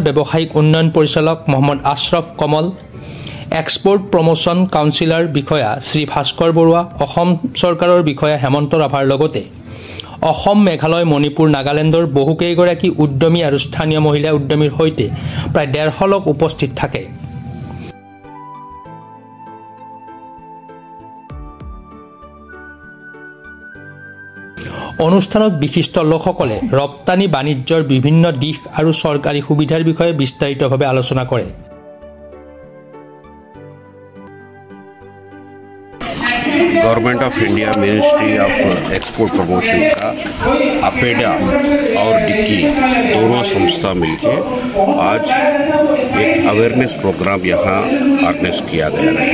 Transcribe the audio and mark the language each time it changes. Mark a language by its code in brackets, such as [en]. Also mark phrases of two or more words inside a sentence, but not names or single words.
[as] ব্যৱসায়িক উন্নয়ন পৰিচালক মহম্মদ আশৰাফ কমল এক্সপোৰ্ট প্ৰমোশ্যন কাউন্সিলৰ বিষয়া শ্ৰী ভাস্কৰ বৰুৱা অসম চৰকাৰৰ বিষয়া হেমন্ত ৰাভাৰ লগতে অসম মেঘালয় মণিপুৰ নাগালেণ্ডৰ বহুকেইগৰাকী উদ্যমী আৰু স্থানীয় মহিলা উদ্যমীৰ সৈতে প্ৰায় 150 লোক উপস্থিত থাকে অনুষ্ঠানত বিশিষ্ট লোকসকলে ৰপ্তানি বাণিজ্যৰ বিভিন্ন দিশ আৰু চৰকাৰী সুবিধাৰ বিষয়ে বিস্তাৰিতভাৱে আলোচনা কৰে [en] Government of India Ministry of Export Promotion [hi] का अपेडा और डिक्की दोनों संस्था मिलकर आज एक [en] awareness program [hi] यहाँ ऑर्गेनाइज किया गया है।